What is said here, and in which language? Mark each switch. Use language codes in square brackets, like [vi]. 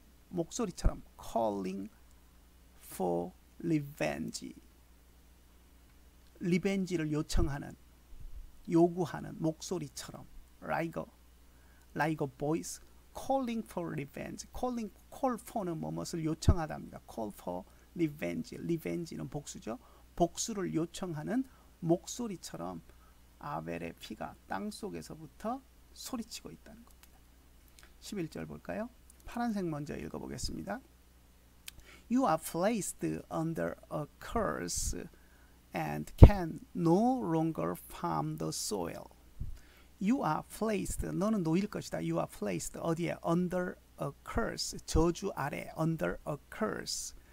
[ko] 목소리처럼 [en] calling for revenge. [ko] 리벤지를 요구하는 목소리처럼 [en] like a voice calling for revenge. [ko] call for는 뭐뭇을 요청하답니다. call for revenge는 복수죠. 복수를 요청하는 목소리처럼 아벨의 피가 땅 속에서부터 소리치고 있다는 겁니다. 11절 볼까요? 파란색 먼저 읽어보겠습니다. [en] You are placed under a curse and can no longer farm the soil. You are placed. [ko] 너는 놓일 것이다. [en] You are placed. [ko] 어디에? [en] Under a curse. [ko] 저주 아래. [en] Under a curse.